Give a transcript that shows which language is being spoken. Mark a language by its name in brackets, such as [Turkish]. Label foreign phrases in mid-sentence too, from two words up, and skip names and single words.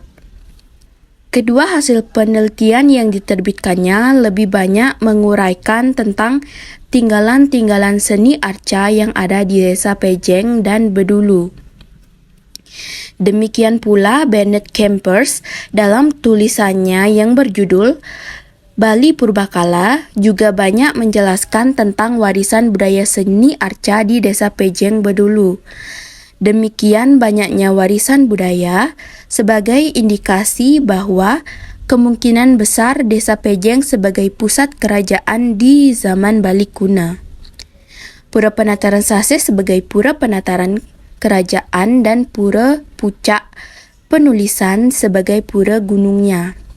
[Indonesian] Kedua hasil penelitian yang diterbitkannya lebih banyak menguraikan tentang tinggalan-tinggalan seni arca yang ada di Desa Pejeng dan Bedulu. Demikian pula Bernard Kempers dalam tulisannya yang berjudul Bali Purbakala juga banyak menjelaskan tentang warisan budaya seni arca di Desa Pejeng Bedulu. Demikian banyaknya warisan budaya sebagai indikasi bahwa kemungkinan besar Desa Pejeng sebagai pusat kerajaan di zaman Bali kuno. Pura Penataran Sasih sebagai pura penataran kerajaan dan pura puncak penulisan sebagai pura gunungnya.